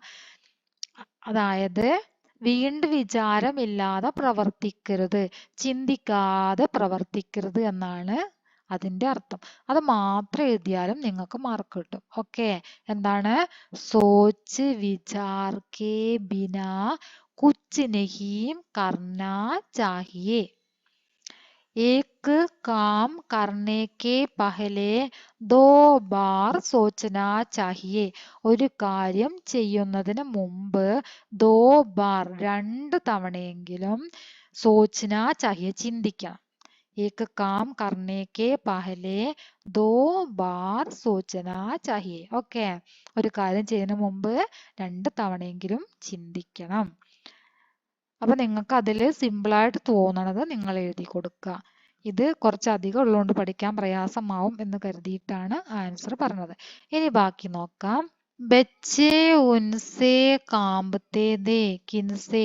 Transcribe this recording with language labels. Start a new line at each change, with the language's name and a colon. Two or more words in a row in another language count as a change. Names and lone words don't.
Malayalam: അതായത് വീണ്ടും വിചാരമില്ലാതെ പ്രവർത്തിക്കരുത്, ചിന്തിക്കാതെ പ്രവർത്തിക്കരുത് എന്നാണ് അതിന്റെ അർത്ഥം. അത് മാത്രം എഴുതിയാലും നിങ്ങൾക്ക് മാർക്ക് കിട്ടും. ഓക്കെ. എന്താണ്?
Hindi: सोच विचार के बिना कुछ नहीं करना चाहिए. एक काम करने के पहले 2 बार सोचना चाहिए.
Malayalam: ഒരു കാര്യം ചെയ്യുന്നതിന് മുമ്പ് 2 बार 2 തവണയെങ്കിലും
Hindi: सोचना चाहिए,
Malayalam: ചിന്തിക്കണം.
Hindi: एक काम करने के पहले 2 बार सोचना चाहिए.
Malayalam: ഓക്കെ. ഒരു കാര്യം ചെയ്യുന്നതിന് മുമ്പ് 2 തവണയെങ്കിലും ചിന്തിക്കണം. അപ്പൊ നിങ്ങൾക്ക് അതിൽ സിമ്പിളായിട്ട് തോന്നണത് നിങ്ങൾ എഴുതി കൊടുക്കുക. ഇത് കുറച്ചധികം ഉള്ളതുകൊണ്ട് പഠിക്കാൻ പ്രയാസമാവും എന്ന് കരുതിയിട്ടാണ് ആൻസർ പറഞ്ഞത്. ഇനി ബാക്കി നോക്കാം. ബച്ചേ ഉൻസേ കാമ്പത്തെ ദേ കിൻസേ.